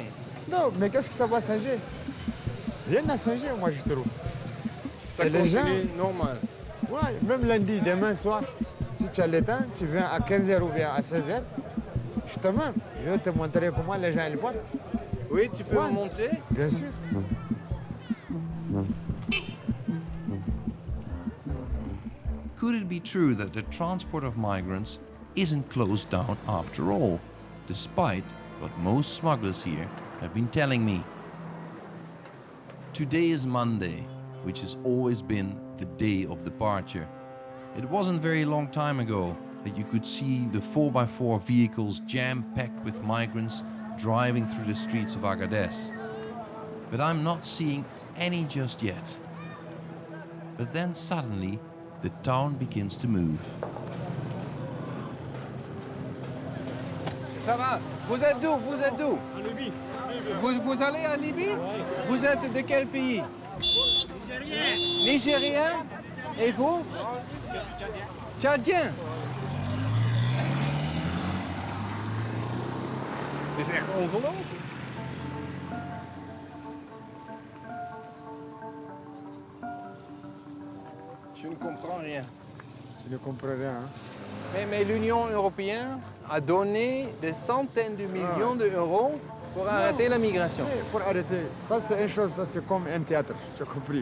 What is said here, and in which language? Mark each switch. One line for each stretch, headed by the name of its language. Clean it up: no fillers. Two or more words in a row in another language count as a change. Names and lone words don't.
French: Non, mais qu'est-ce que ça va changer? Rien n'a changé, moi je trouve. Ça continue normal? Ouais, même lundi, demain soir, si tu as le temps, tu viens à 15h ou bien à 16h, justement, je vais te montrer comment les gens ils partent. Oui, tu peux me montrer? Bien sûr.
English: Could it be true that the transport of migrants isn't closed down after all, despite what most smugglers here have been telling me? Today is Monday, which has always been the day of departure. It wasn't very long time ago that you could see the 4x4 vehicles jam-packed with migrants driving through the streets of Agadez. But I'm not seeing any just yet. But then suddenly, the town begins to move.
French: Ça va? Vous êtes d'où? Vous êtes d'où? En Libye. Vous allez en Libye? Vous êtes de quel pays? Nigérien. Nigérien? Et vous? Je suis tchadien. Tchadien?
Dutch: Het is echt ongelooflijk.
French: Je ne comprends rien. Je ne comprends rien. Mais l'Union européenne a donné des centaines de millions d'euros pour arrêter la migration. Oui, pour arrêter. Ça, c'est une chose, ça, c'est comme un théâtre, j'ai compris.